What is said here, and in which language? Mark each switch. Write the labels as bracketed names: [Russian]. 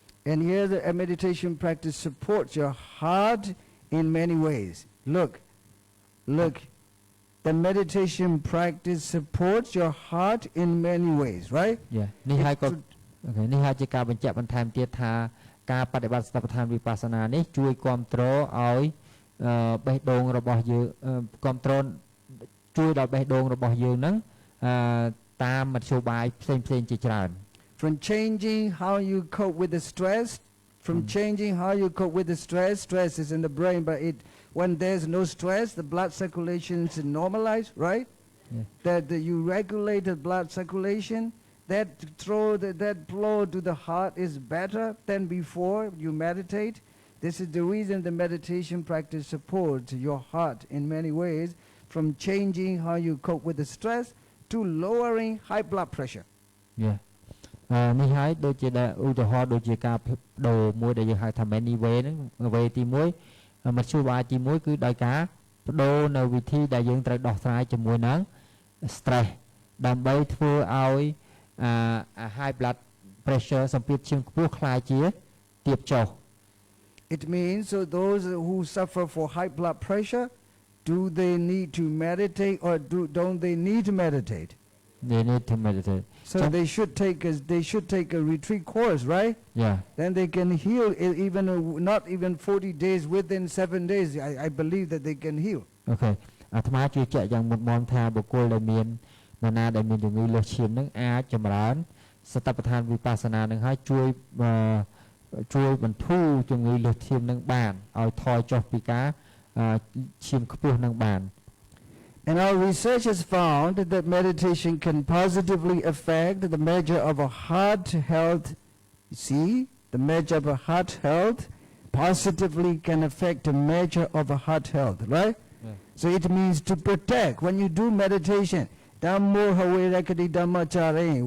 [English] And here the meditation practice supports your heart in many ways. Look. The meditation practice supports your heart in many ways, right? Yeah. [Khmer] នេះហើយក៏នេះហើយជាការបញ្ជាក់បន្ថែមទៀតថាការបដិបត្តិស្តបដ្ឋានវិបស្សនានេះជួយគ្រប់គ្រងឲ្យបេះដូងរបស់យើងគ្រប់គ្រងជួយដល់បេះដូងរបស់យើងហ្នឹងតាមមធ្យោបាយផ្សេងៗជាច្រើន [English] From changing how you cope with the stress, changing how you cope with the stress is in the brain, but when there's no stress, the blood circulation is normalized, right? Yeah. That you regulate the blood circulation, that flow to the heart is better than before you meditate. This is the reason the meditation practice supports your heart in many ways, from changing how you cope with the stress to lowering high blood pressure. [Khmer] នេះហើយដូចជាឧទាហរណ៍ដូចជាការបដូរមួយដែលយើងហៅថា [English] many way [Khmer] ហ្នឹង way ទី1មធ្យោបាយទី1គឺដោយការបដូរនៅវិធីដែលយើងត្រូវដោះស្រាយជាមួយនឹង stress ដើម្បីធ្វើឲ្យhigh blood pressure សម្ពាធឈាមខ្ពស់คล้ายជាទាបចុះ [English] It means so those who suffer for high blood pressure, do they need to meditate or don't they need to meditate? They need to meditate. So they should take a retreat course, right? Yeah. Then they can heal even not even 40 days, within 7 days. I believe that they can heal. Okay. [Khmer] អាត្មាជឿជាក់យ៉ាងមុតមមថាបុគ្គលដែលមាននរណាដែលមានជំងឺលើសឈាមនឹងអាចចម្រើនសតិប្បដ្ឋានវិបស្សនានឹងឲ្យជួយបន្ធូរជំងឺលើសឈាមនឹងបានឲ្យថយចុះពីការឈាមខ្ពស់នឹងបាន [English] And our research has found that meditation can positively affect the measure of a heart health. See, the measure of a heart health positively can affect the measure of a heart health, right? Yeah. So it means to protect. When you do meditation, [Pali] Dhammo haverakati dhammachare.